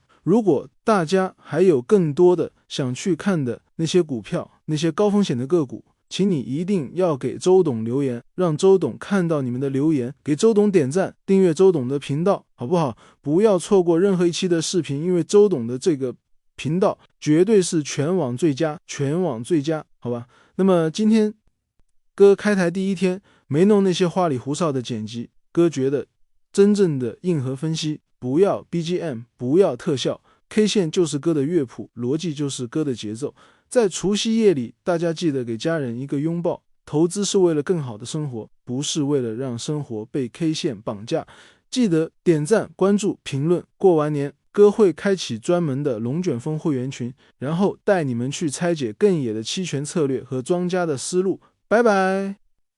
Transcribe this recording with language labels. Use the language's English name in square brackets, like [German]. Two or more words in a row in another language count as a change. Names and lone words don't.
[Chinese] 如果大家還有更多的想去看的那些股票，那些高風險的個股，請你一定要給周董留言，讓周董看到你們的留言，給周董點讚，訂閱周董的頻道，好不好？不要錯過任何一期的視頻，因為周董的這個頻道絕對是全網最佳，全網最佳，好吧？那麼今天哥開台第一天，沒弄那些花裡胡哨的剪輯，哥覺得真正的硬核分析不要 BGM， 不要特效， K 線就是哥的樂譜，邏輯就是哥的節奏。在除夕夜裡，大家記得給家人一個擁抱。投資是為了更好的生活，不是為了讓生活被 K 線綁架。記得點讚、關注、評論。過完年，哥會開啟專門的龍捲風會員群，然後帶你們去拆解更野的期權策略和莊家的思路。拜拜。